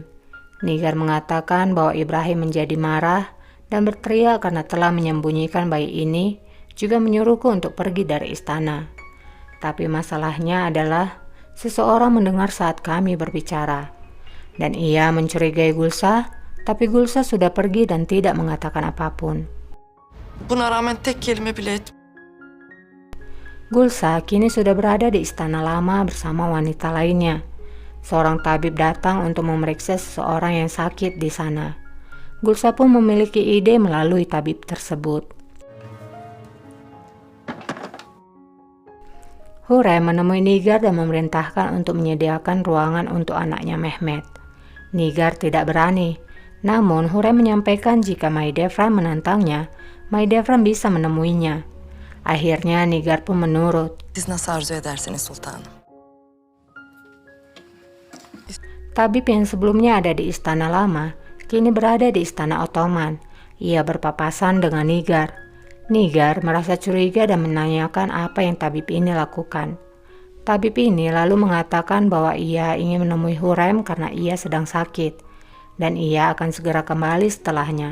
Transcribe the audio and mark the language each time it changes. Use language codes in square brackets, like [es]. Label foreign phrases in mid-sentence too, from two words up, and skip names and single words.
[id] Nigar mengatakan bahwa Ibrahim menjadi marah dan berteriak karena telah menyembunyikan bayi ini, juga menyuruhku untuk pergi dari istana. Tapi masalahnya adalah seseorang mendengar saat kami berbicara. Dan ia mencurigai Gulsa, tapi Gulsa sudah pergi dan tidak mengatakan apapun. [tr] Buna rağmen tek kelime bile etmedi. [id] Gulsa kini sudah berada di istana lama bersama wanita lainnya. Seorang tabib datang untuk memeriksa seseorang yang sakit di sana. Gulsa pun memiliki ide melalui tabib tersebut. Hurrem menemui Nigar dan memerintahkan untuk menyediakan ruangan untuk anaknya Mehmet. Nigar tidak berani, namun Hurrem menyampaikan jika Mahidevran menantangnya, Mahidevran bisa menemuinya. Akhirnya Nigar pun menurut. [tr] Siz nasıl arzu edersiniz sultanım? [id] Tabib yang sebelumnya ada di istana lama, kini berada di istana Ottoman. Ia berpapasan dengan Nigar. Nigar merasa curiga dan menanyakan apa yang tabib ini lakukan. Tabib ini lalu mengatakan bahwa ia ingin menemui Hurrem karena ia sedang sakit, dan ia akan segera kembali setelahnya.